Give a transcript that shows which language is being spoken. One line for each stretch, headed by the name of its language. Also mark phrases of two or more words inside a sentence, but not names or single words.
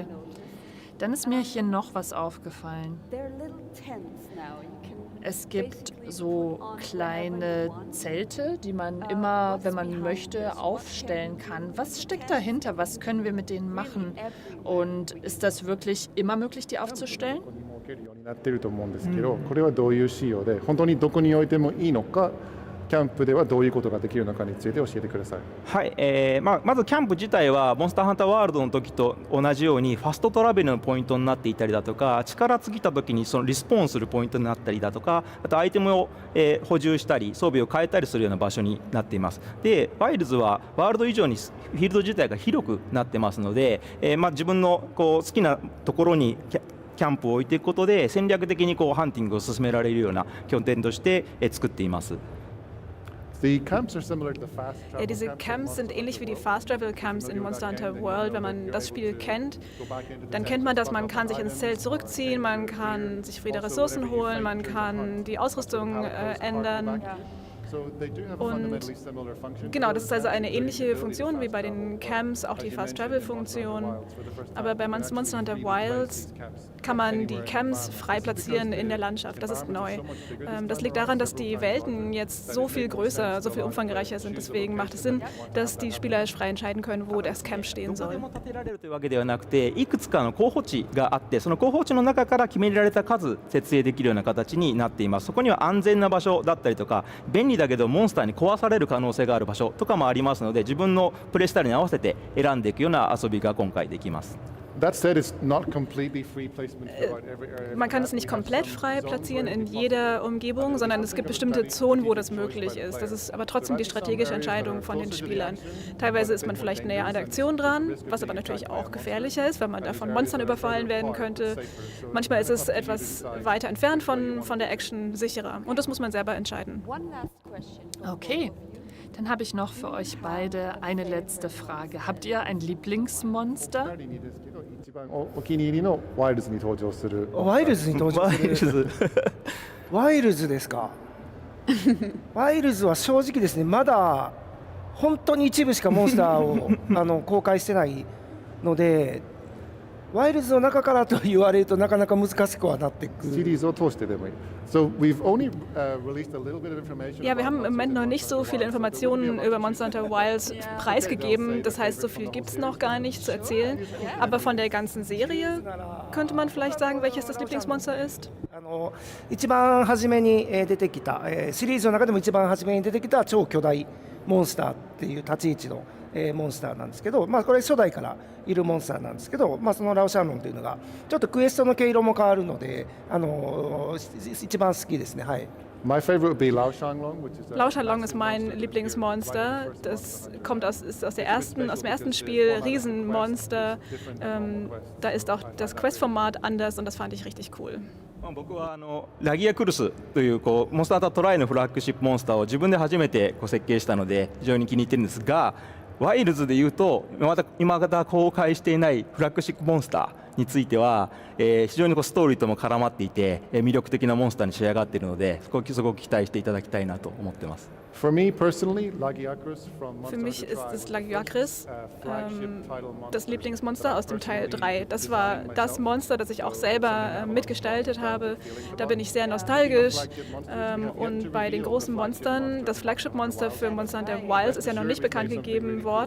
German: Dann ist mir hier noch was aufgefallen. Es gibt so kleine Zelte, die man immer, wenn man möchte, aufstellen kann. Was steckt dahinter? Was können wir mit denen machen? Und ist das wirklich immer möglich, die aufzustellen?
Japanese: キャンプではどういうことができるのかについて教えてください。はい、まずキャンプ自体はモンスターハンターワールドの時と同じようにファストトラベルのポイントになっていたりだとか、力尽きた時にそのリスポーンするポイントになったりだとか、あとアイテムを、補充したり装備を変えたりするような場所になっています。でワイルズはワールド以上にフィールド自体が広くなってますので、自分の好きなところにキャンプを置いていくことで戦略的にハンティングを進められるような拠点として、作っています。
German: Ja, diese Camps sind ähnlich wie die
English: Fast Travel
German: Camps in Monster Hunter World. Wenn man das Spiel kennt, dann kennt man das, man kann sich ins Zelt zurückziehen, man kann sich wieder Ressourcen holen, man kann die Ausrüstung ändern. Und genau, das ist also eine ähnliche Funktion wie bei den Camps, auch die Fast-Travel-Funktion. Aber bei Monster Hunter Wilds kann man die Camps frei platzieren in der Landschaft. Das ist neu. Das liegt daran, dass die Welten jetzt so viel größer, so viel umfangreicher sind. Deswegen macht es Sinn, dass die Spieler frei entscheiden können, wo das Camp stehen soll.
Japanese: いくつかの候補地があって、その候補地の中から決められた数設営できるような形になっています。そこには安全な場所だったりとか便利だけどモンスターに壊される可能性がある場所とかもありますので、自分のプレイスタイルに合わせて選んでいくような遊びが今回できます。
English: That said, it's not completely free placement throughout every area.
German: Man kann es nicht komplett frei platzieren in jeder Umgebung, sondern es gibt bestimmte Zonen, wo das möglich ist. Das ist aber trotzdem die strategische Entscheidung von den Spielern. Teilweise ist man vielleicht näher an der Aktion dran, was aber natürlich auch gefährlicher ist, weil man da von Monstern überfallen werden könnte. Manchmal ist es etwas weiter entfernt von der Action, sicherer. Und das muss man selber entscheiden. Okay. Dann habe ich noch für euch beide eine letzte Frage. Habt ihr ein Lieblingsmonster?
Japanese: お気に入りのワイルズに登場する。ワイルズに登場する。ワイルズですか。ワイルズは正直ですね、まだ本当に一部しかモンスターを公開してないので、ワイルズの中からと言われるとなかなか難しくはなってくる。シリーズを通してでもいい。
English: So we've only released a little bit of information.
German: Ja, wir haben im Moment noch nicht so viele Informationen über Monster Hunter Wilds preisgegeben. Das heißt, so viel gibt es noch gar nicht zu erzählen. Aber von der ganzen Serie könnte man vielleicht sagen, welches das Lieblingsmonster ist?
Japanese: 一番初めに出てきた、シリーズの中でも一番初めに出てきた超巨大モンスターっていう立ち位置のモンスターなんですけど、これ初代からいるモンスターなんですけど、そのラオシャンロンというのがちょっとクエストの毛色も変わるので、一番好きですね。はい。
English: My favorite would be Lao Shanglong, which is
German: Lao Shanglong ist mein Lieblingsmonster. Das ist aus dem ersten Spiel, Riesenmonster. Da ist auch das Quest-Format anders und das fand ich richtig cool.
Japanese: 僕はラギアクルスというモンスターハンタートライのフラッグシップモンスターを自分で初めて設計したので非常に気に入ってるんですが、ワイルズでいうと今まだ公開していないフラッグシップモンスターについては、非常にストーリーとも絡まっていて魅力的なモンスターに仕上がっているので、すごく期待していただきたいなと思ってます。
English: For me personally, Lagiacrus from
German: Für mich ist das Lagiacrus das Lieblingsmonster aus dem Teil 3. Das war das Monster, das ich auch selber mitgestaltet habe. Da bin ich sehr nostalgisch. Und bei den großen Monstern, das Flagship-Monster für Monster Hunter Wilds ist ja noch nicht bekannt gegeben worden.